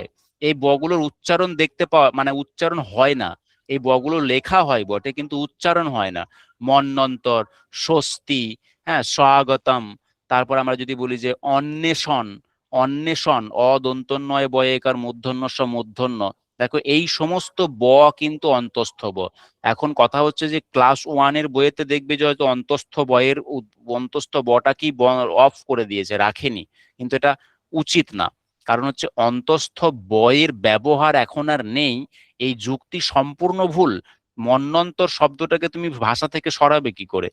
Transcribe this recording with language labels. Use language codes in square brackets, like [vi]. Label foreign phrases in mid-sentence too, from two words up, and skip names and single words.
[bn] এই বগুলোর উচ্চারণ দেখতে পাওয়া মানে উচ্চারণ হয় না। এই বগুলো লেখা হয় বটে কিন্তু উচ্চারণ হয় না। মন্বন্তর, স্বস্তি, হ্যাঁ, স্বাগতম। তারপর আমরা যদি বলি যে অন্বেষণ, অন্বেষণ অদন্তন্বয় বয়েকার মূর্ধন্য স মূর্ধন্য, দেখো এই সমস্ত ব কিন্তু অন্তস্থ ব। এখন কথা হচ্ছে যে [en] class oneের [bn] বইয়েতে দেখবে যে হয়তো অন্তস্থ বয়ের অন্তস্থ বটা কি অফ করে দিয়েছে, রাখেনি, কিন্তু এটা উচিত না। কারণ হচ্ছে অন্তস্থ বয়ের ব্যবহার এখন আর নেই, এই যুক্তি সম্পূর্ণ ভুল। মন্বন্তর শব্দটাকে তুমি ভাষা থেকে সরাবে কি করে?